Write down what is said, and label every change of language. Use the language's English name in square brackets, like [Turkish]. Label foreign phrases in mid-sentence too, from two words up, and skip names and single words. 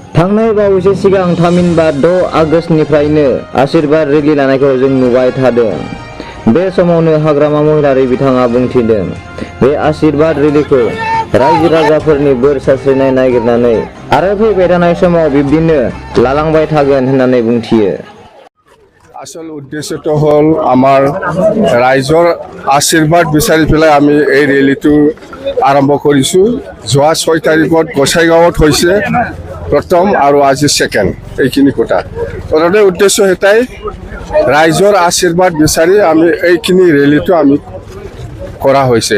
[Bodo] थांनाय बावैसो सिगां थामहिनबा 6 आगस्तनिफ्रायनो आशीर्बाद रेली लानायखौ जों नुबाय थादों। बे समावनो हाग्रामा महिलारि बिथाङा बुंथिदों, बे आशीर्बाद रेलीखौ रायजो राजाफोरनि बोर सारस्रिनाय नागिरनानै आरो फैबाय थानाय समाव बिब्दिनो लालांबाय थागोन होननानै बुंथियो। [Assamese] আসল উদ্দেশ্যটো হ'ল আমাৰ ৰাইজৰ আশীৰ্বাদ বিচাৰি পেলাই আমি এই ৰেলীটো আৰম্ভ কৰিছোঁ। যোৱা 6 তাৰিখত গোসাইগাঁৱত হৈছে প্ৰথম আৰু আজি ছেকেণ্ড, এইখিনি কথা। প্ৰথমতে উদ্দেশ্য এটাই, ৰাইজৰ আশীৰ্বাদ বিচাৰি আমি এইখিনি ৰেলীটো আমি কৰা হৈছে।